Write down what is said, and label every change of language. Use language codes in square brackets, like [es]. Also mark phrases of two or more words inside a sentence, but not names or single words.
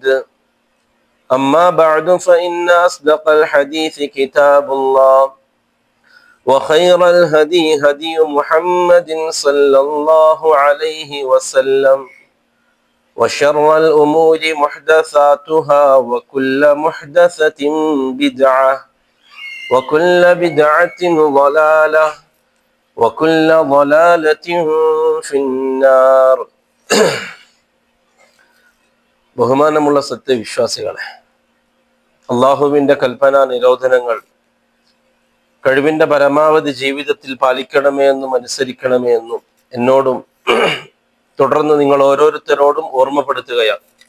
[ar] أما بعد فإن أصدق الحديث كتاب الله وخير الهدي هدي محمد صلى الله عليه وسلم وشر الأمور محدثاتها وكل محدثة بدعة وكل بدعة ضلالة وكل ضلالة في النار. [ml] ബഹുമാനമുള്ള സത്യവിശ്വാസികളെ, അള്ളാഹുവിന്റെ കൽപ്പനാ നിരോധനങ്ങൾ കഴിവിന്റെ പരമാവധി ജീവിതത്തിൽ പാലിക്കണമേ എന്നും അനുസരിക്കണമേ എന്നും എന്നോടും തുടർന്ന് നിങ്ങൾ ഓരോരുത്തരോടും ഓർമ്മപ്പെടുത്തുകയാണ്.